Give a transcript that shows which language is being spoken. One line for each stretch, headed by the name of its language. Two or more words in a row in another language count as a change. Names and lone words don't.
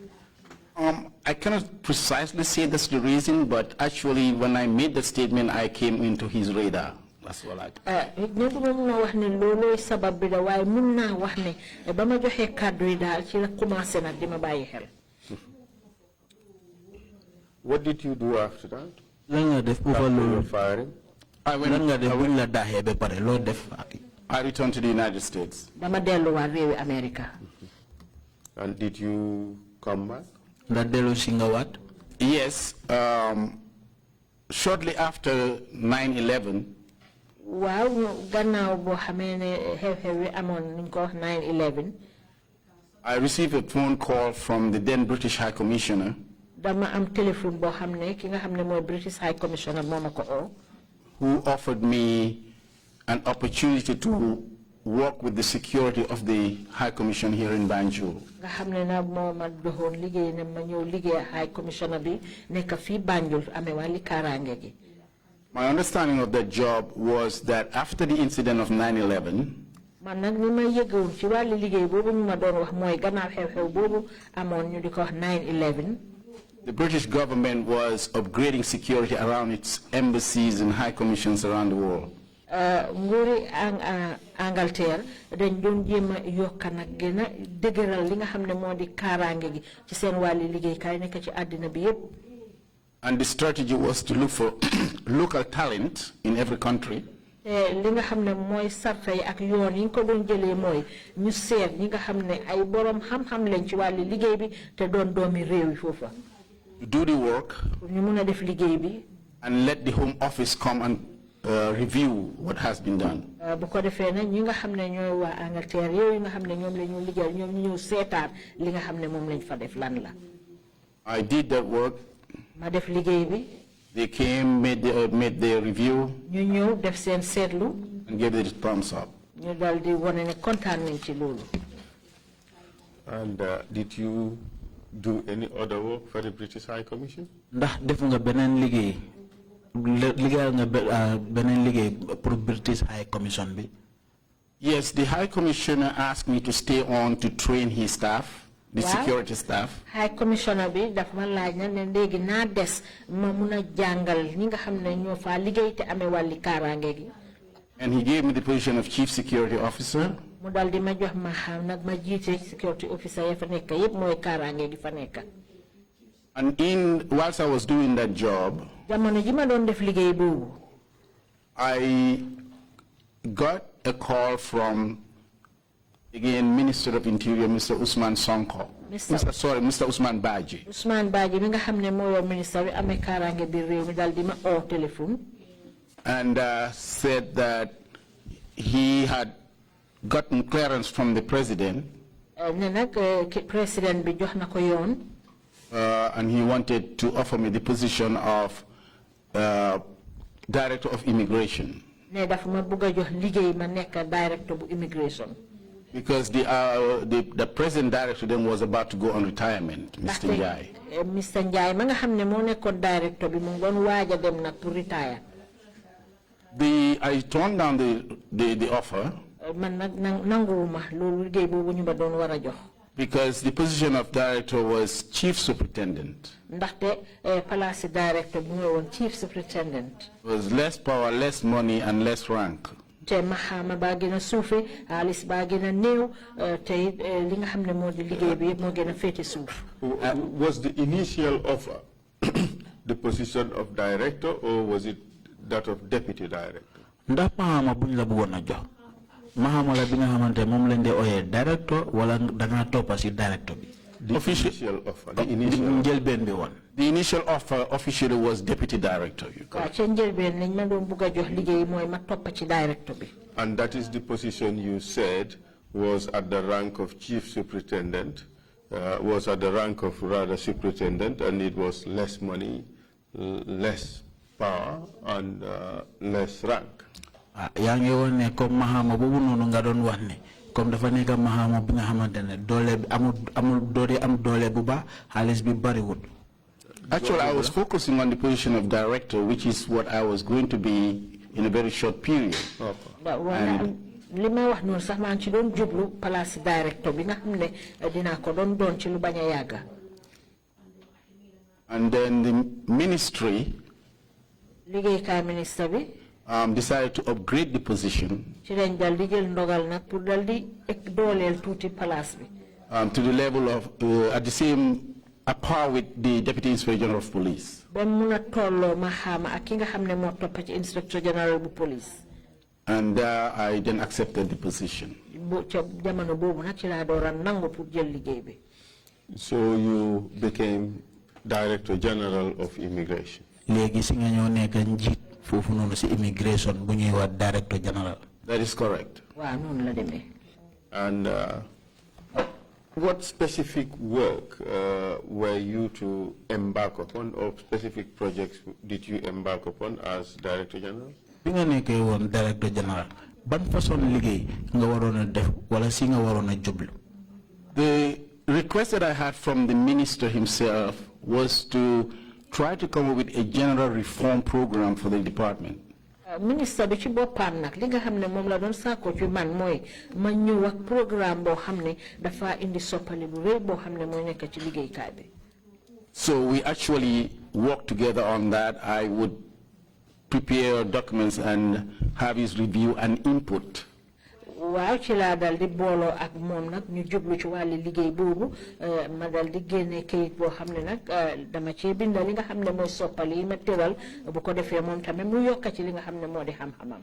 English: I cannot precisely say that's the reason, but actually when I made that statement, I came into his radar. That's what I
Wolof: ñëpp ma mun a wax ne loolooy sabab bi da waaye mun naa wax ne ba ma joxee kàddu yi daal ci la commencé nag di ma bàyyi xel.
English: What did you do after that?
Wolof: Lan nga def bu fa
English: After your
Wolof: loolu
English: firing?
Wolof: lan nga def buñ la daaxee ba pare loo def.
English: I returned to the United States.
Wolof: dama delluwaat réewi America.
English: And did you come back?
Wolof: nga dellu si nga waat.
English: Yes, shortly after 9/11,
Wolof: waaw gannaaw boo xamee ne xew-xew wi amoon niñ ko wax 9/11.
English: I received a phone call from the then British High Commissioner
Wolof: dama am téléphone boo xam ne ki nga xam ne mooy
English: British High Commissioner
Wolof: moo ma ko oo.
English: who offered me an opportunity to work with the security of the High Commission here in Banjul.
Wolof: nga xam ne nag moo ma doxoon liggéey ne ma ñëw liggéey
English: High Commissioner
Wolof: bi nekk fii Banjul amee wàlli kaaraange gi.
English: My understanding of that job was that after the incident of 9/11,
Wolof: man nag ni ma yëgoon ci wàlli liggéey boobu ñu ma doon wax mooy gannaaw xew-xew boobu amoon ñu di ko wax 9/11.
English: the British government was upgrading security around its embassies and high commissions around the world.
Wolof: nguuri Angleterre dañ doon jéem a yokk nag gën a dëgëral li nga xam ne moo di kaaraange gi ci seen wàlli liggéeykaay nekk ci àddina bi yépp.
English: And the strategy was to look for local talent in every country.
Wolof: li nga xam ne mooy sarta yi ak yoon yi nga ko doon jëlee mooy ñu seet ñi nga xam ne ay borom xam-xam lañ ci wàlli liggéey bi te doon doomi réew yi foofa.
English: To do the work
Wolof: ñu mun a def liggéey bi.
English: and let the Home Office come and review what has been done.
Wolof: bu ko defee nag ñi nga xam ne ñooy waa Angleterre yooyu nga xam ne ñoom la ñu liggéey ñoom ñu ñëw seetaat li nga xam ne moom lañ fa def lan la.
English: I did that work.
Wolof: ma def liggéey bi.
English: They came, made their review,
Wolof: ñu ñëw def seen seetlu.
English: and gave it a thumbs up.
Wolof: ñu dal di wane ne kontaan nañ ci loolu.
English: And did you do any other work for the British High Commission?
Wolof: ndax def nga beneen liggéey liggéeyal nga beneen liggéey pour
English: British High Commission
Wolof: bi.
English: Yes, the High Commissioner asked me to stay on to train his staff, the security staff. High Commissioner
Wolof: bi daf ma laaj na ne léegi naa des ma mun a jàngal ñi nga xam ne ñoo faa liggéey te amee wàlli kaaraange gi.
English: And he gave me the position of Chief Security Officer.
Wolof: mu dal di ma jox ma xam nag ma jiite
English: security officer
Wolof: ya fa nekk yépp mooy kaaraange gi fa nekk.
English: And whilst I was doing that job,
Wolof: jamono ji ma doon def liggéey boobu.
English: I got a call from, again, Minister of Interior, Mr. Usman Sonko. Mr. Usman Baji.
Wolof: Usman Baji mi nga xam ne moo yor ministre bi amee kaaraange biir réew mi dal di ma oo téléphone.
English: And said that he had gotten clearance from the president.
Wolof: ne nag président bi jox na ko yoon.
English: And he wanted to offer me the position of Director of Immigration.
Wolof: ne dafa ma bëgg a jox liggéey ma nekk Director bu Immigration.
English: Because the present director then was about to go on retirement, Mr. Njai. Mr.
Wolof: Njai ma nga xam ne moo nekkoon Director bi mu ngi doon waaj a dem nag pour retire.
English: I turned down the offer.
Wolof: man nag nanguwuma loolu liggéey boobu ñu ma doon war a jox.
English: Because the position of director was chief superintendent.
Wolof: ndaxte place director bi mooy woon
English: chief superintendent. It was less power, less money, and less rank.
Wolof: te maxaama baa gën a suufe xaalis baa gën a néew te li nga xam ne moo di liggéey bi yëpp moo gën a féete suuf.
English: Was the initial offer the position of director or was it that of deputy director?
Wolof: ndax maxaama buñ la bëggoon a jox Mahama la bi nga xamante moom lañ dee oyee director wala danga toppa si director bi.
English: The initial offer. The initial
Wolof: njëlbeen bi woon.
English: The initial offer officially was deputy director.
Wolof: waaw ca njëlbeen lañ ma doon bugg a jox liggéey mooy ma toppa ci director bi.
English: And that is the position you said was at the rank of chief superintendent, was at the rank of rather superintendent, and it was less money, less power, and less rank.
Wolof: yaa ngi woon ne comme Mahama boobu noonu nga doon wax ne comme dafa nekk Mahama bi nga xamante ne doole bi amul doole am doole bu baax xaalis bi bariwul.
English: Actually, I was focusing on the position of director, which is what I was going to be in a very short period.
Wolof: li ma wax noonu sax maa ngi ci doon jublu place directeur bi nga xam ne dinaa ko doon ci lu bañ a yàgga.
English: And then the ministry
Wolof: liggéeykaay ministre bi
English: decided to upgrade the position
Wolof: ci lañ dal di jël ndogal nag pour dal di dooleel tuuti place bi.
English: to the level of at the same par with the Deputy Inspector General of Police.
Wolof: ba mun a tolloo ma xaama ak ki nga xam ne moo topp ci
English: Inspector General
Wolof: bu police.
English: And I then accepted the position.
Wolof: jamono boobu nag ci laa door a nangu pour jël liggéey bi.
English: So you became Director General of Immigration.
Wolof: léegi si nga ñoo nekk njiit foofu noonu si immigration bu ñuy wax
English: Director General. That is correct.
Wolof: waaw noonu la demee.
English: And what specific work were you to embark upon, or specific projects did you embark upon as Director General?
Wolof: bi nga nekkee woon
English: Director General
Wolof: ban façon liggéey nga waroon a def wala si nga waroon a jublu.
English: The request that I had from the minister himself was to try to come up with a general reform program for the department.
Wolof: Ministre bi ci boppam nag li nga xam ne moom la doon saako ci man mooy ma ñëw ak programme boo xam ne dafa indi soppali bu rëy boo xam ne mooy nekk ci liggéeykaay bi.
English: So we actually worked together on that. I would prepare documents and have his review and input.
Wolof: waaw ci laa dal di booloo ak moom nag ñu jublu ci wàllu liggéey boobu ma dal di génne kayit boo xam ne nag dama ci binda li nga xam ne mooy soppali yi ma tëral bu ko defee moom tamit mu yokka ci li nga xam ne moo di xam-xamam.